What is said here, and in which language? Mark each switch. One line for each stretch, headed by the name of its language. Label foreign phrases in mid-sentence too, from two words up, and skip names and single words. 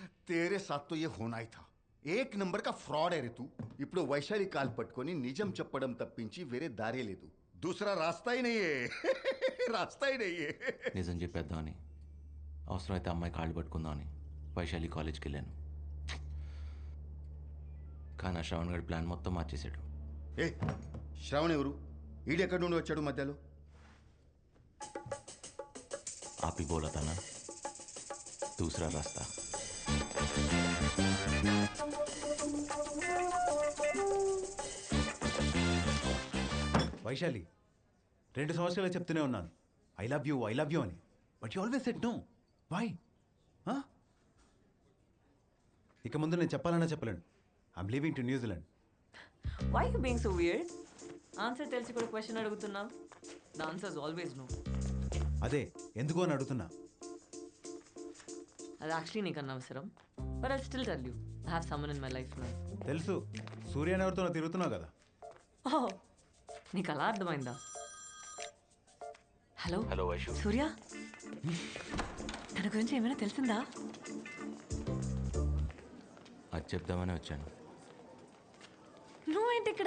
Hindi: तेरे साथ तो ये होना ही था. एक नंबर का फ्रॉड है रे तू.
Telugu: ఇప్పుడు వైశాలి కాల్ పట్టుకొని నిజం చెప్పడం తప్పించి వేరే దారే లేదు.
Hindi: दूसरा रास्ता ही नहीं है. रास्ता ही नहीं है.
Telugu: నిజం చెప్పేద్దామని అవసరమైతే అమ్మాయి కాళ్ళు పట్టుకుందామని వైశాలి కాలేజ్కి వెళ్ళాను. కానీ ఆ శ్రవణ్ గడి ప్లాన్ మొత్తం మార్చేశాడు. ఏ శ్రావణ్ ఎవరు? ఈడెక్కడి నుండి వచ్చాడు మధ్యలో?
Hindi: आप ही बोला था ना दूसरा रास्ता.
Telugu: వైశాలి 2 సంవత్సరాలు చెప్తూనే ఉన్నాను
English: I love you
Telugu: అని,
English: But you always said no. Why?
Telugu: ఇక ముందు నేను చెప్పాలన్నా చెప్పలేను.
English: I'm leaving to New Zealand. Why you being so weird?
Telugu: ఆన్సర్ తెలిసి కూడా క్వశ్చన్ అడుగుతున్నావు.
English: The answer is always no.
Telugu: అదే ఎందుకు అని అడుగుతున్నా. అది యాక్చువల్లీ నీకు అనవసరం,
English: But I still tell you I have someone in my life now.
Telugu: తెలుసు, సూర్య అని ఎవరితో తిరుగుతున్నావు కదా. ఓహ్, నీకు అలా అర్థమైందా? హలో హలో వైషు. సూర్య, తన గురించి ఏమైనా తెలిసిందా? అది చెప్దామని వచ్చాను. నువ్వేంటి ఇక్కడ?